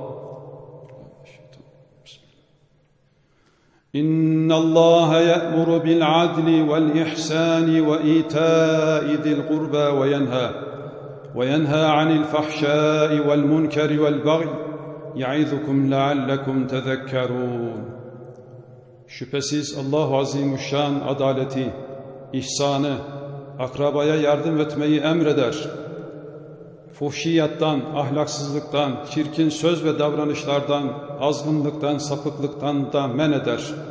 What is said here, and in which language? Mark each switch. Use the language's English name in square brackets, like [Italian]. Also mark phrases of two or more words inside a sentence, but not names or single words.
[Arabic] إن الله يأمر بالعدل والإحسان وإيتاء ذي القربى وينهى عن الفحشاء والمنكر والبغي يعظكم لعلكم تذكرون. [Turkish] Şüphesiz Allah Azimüşşan adaleti, ihsanı, akrabaya yardım etmeyi emreder. Fuhşiyattan, ahlaksızlıktan, çirkin söz ve davranışlardan, azgınlıktan, sapıklıktan da men eder.